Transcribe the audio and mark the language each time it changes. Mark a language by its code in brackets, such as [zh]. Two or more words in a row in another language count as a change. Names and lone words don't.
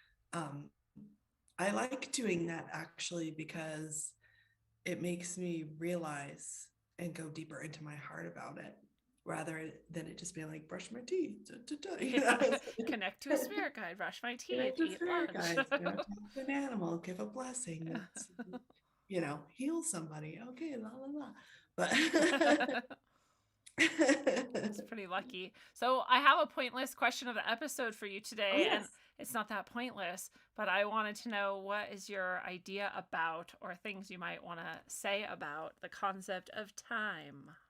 [en] I like doing that actually, because it makes me realize and go deeper into my heart about it, rather than it just being like, brush my teeth, you know? Connect to a spirit guide, brush my teeth, eat lunch. Guide, you know, talk to an animal, give a blessing, you know, heal somebody, okay, la la la. But It's pretty lucky. So I have a pointless question of the episode for you today. Oh, yes. And it's not that pointless, but I wanted to know, what is your idea about, or things you might want to say about, the concept of time?